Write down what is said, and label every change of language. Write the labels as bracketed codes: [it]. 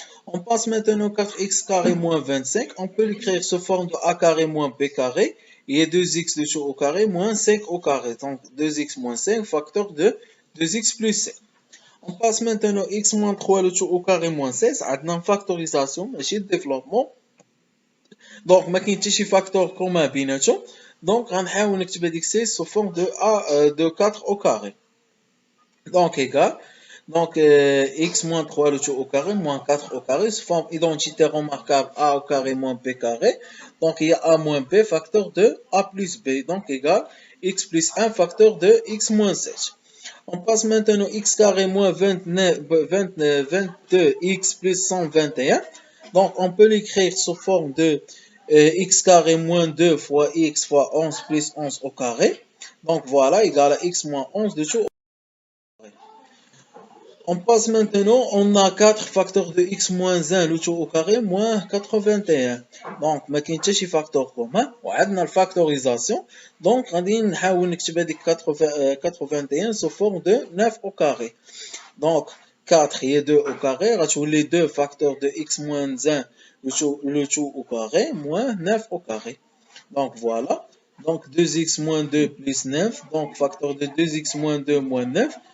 [fr] On passe maintenant 4x carré moins 25. On peut l'écrire sous forme de a carré moins b carré. Il y a 2x le tout au carré moins 5 au carré. Donc, 2x moins 5, facteur de 2x plus 5. On passe maintenant x moins 3 le tout au carré moins 16. On a une factorisation, ماشي développement. [ar] Donc, ما كاين حتى شي [fr] facteur commun [ar] بيناتهم. [fr] Donc, [ar] غنحاول نكتب هذيك [fr] 16 sous forme de 4 au carré. Donc, égal. Donc, x moins 3 le tout au carré moins 4 au carré sous forme identitaire remarquable a au carré moins b carré. Donc, il y a a moins b facteur de a plus b. Donc, égal x plus 1 facteur de x moins 7. On passe maintenant x carré moins 22x plus 121. Donc, on peut l'écrire sous forme de x carré moins 2 fois x fois 11 plus 11 au carré. Donc, voilà, égal à x moins 11 de tout au carré. On passe maintenant, on a 4 facteurs de x moins 1 le tout au carré moins 81. [ar] Donc, ما كاين حتى شي [fr] facteur commun [ar] وعندنا الفاكتوريزاسيون. [fr] Donc, [ar] غادي نحاول نكتب هذيك [fr] 81 sous forme de 9 au carré. Donc, 4 هي 2 au carré, غتولي 2 facteurs de x moins 1 le tout au carré moins 9 au carré. Donc, voilà. Donc, 2x moins 2 plus 9. Donc, facteur de 2x moins 2 moins 9.